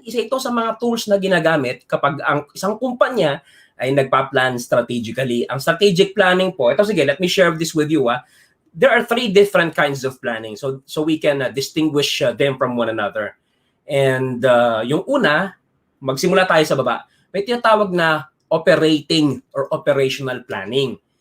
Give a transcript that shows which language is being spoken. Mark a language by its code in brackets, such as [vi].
[tl] Isa ito sa mga tools na ginagamit kapag ang isang kumpanya ay nagpa-plan strategically. Ang strategic planning po, ito sige, [en] let me share this with you. There are 3 different kinds of planning. So we can distinguish them from one another. [tl] And yung una, magsimula tayo sa baba. May tinatawag na [en] operating or operational planning.